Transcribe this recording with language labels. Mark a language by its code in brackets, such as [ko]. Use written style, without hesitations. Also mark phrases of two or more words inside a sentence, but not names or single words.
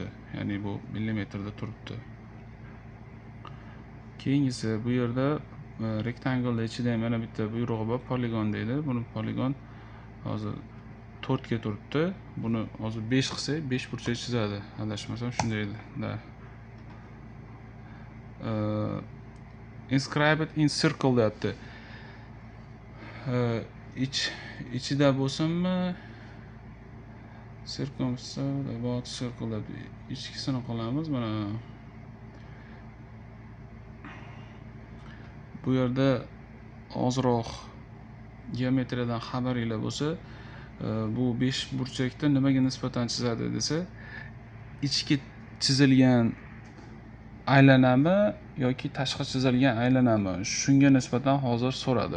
[uz] Ya'ni bu millimetrda turibdi. Keyingisi bu yerda rectangle ichida ham yana bitta buyrug'i bor, poligon deydi. Buni poligon hozir 4 ga turibdi. Buni hozir 5 qilsak, 5 burchak chizadi. Adashmasam shunday edi. [en] Inscribed in circle [uz] deyapti. Ichida bo'lsinmi? [en] About circle [uz] deb ichkisini qilamiz. Mana bu yerda ozroq geometriyadan xabaringlar bo'lsa, bu 5 burchakda nimaga nisbatan chizadi desa, ichki chizilgan aylanami yoki tashqi chizilgan aylanami, shunga nisbatan hozir so'radi.